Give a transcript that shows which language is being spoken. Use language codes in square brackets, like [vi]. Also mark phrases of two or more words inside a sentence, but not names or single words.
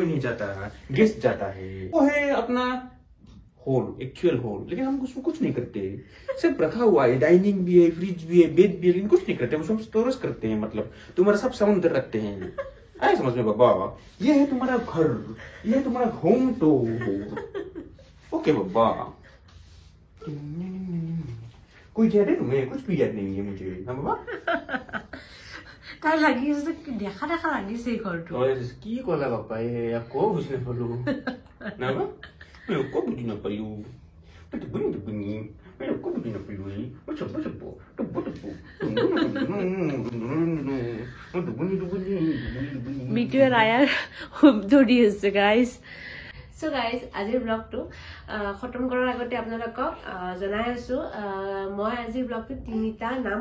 [hi] नहीं जाता गेस्ट जाता है वो है अपना हॉल एक्चुअल हॉल लेकिन हम उसमें कुछ नहीं करते सिर्फ रखा हुआ है डाइनिंग भी है फ्रिज भी है बेड भी है लेकिन कुछ नहीं करते हम उसमें स्टोरेज करते हैं मतलब तुम्हारा सब सामान उधर रखते हैं आए समझ में बाबा ये है तुम्हारा घर ये है तुम्हारा होम टूर ओके बाबा कोई याद है तुम्हें कुछ भी याद नहीं है मुझे ना बाबा [as] তাই লাগিছে দেখা দেখা লাগিছে ঘৰটো কি কলা বাবা আকৌ বুজি নাপালো না বাবা মই আকৌ বুজি নাপালো মিটুৱে ৰায়াৰ হুব ধৰি আছে গাইজ সো গাইজ আজিৰ ব্লগটো খতম কৰাৰ আগতে আপোনালোকক জনাই আছো মই আজিৰ ব্লগটোত 3টা নাম